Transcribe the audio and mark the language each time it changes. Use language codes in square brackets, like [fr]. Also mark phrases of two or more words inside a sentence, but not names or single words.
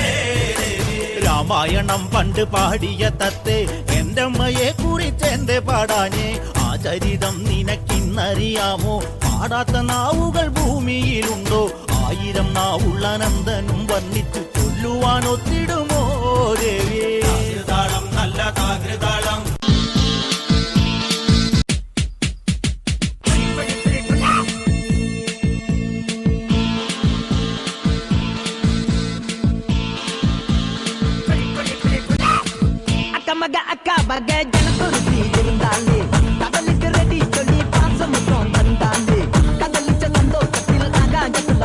[ml] രാമായണം പണ്ട് പാടിയ തത്തേ എന്റെ അമ്മയെ കുറിച്ച് എന്റെ പാടാഞ്ഞേ. ആ ചരിതം നിനക്കിന്നറിയാമോ? പാടാത്ത നാവുകൾ ഭൂമിയിലുണ്ടോ? 1000 നാവുള്ള നന്ദനും വർണ്ണിച്ചു ചൊല്ലുവാൻ ഒത്തിടുമോ ദേവിയേ? താകൃതാളം നല്ല താകൃതാളം. [ta] அக்கமக அக்காபக ஜனத்தொருத்தி இருந்தாலே கடலுக்கு ரெடி சொல்லி பாசமுத்தம் தந்தாலே கடலிச்ச சந்தோஷத்தில் ஆகாயத்துல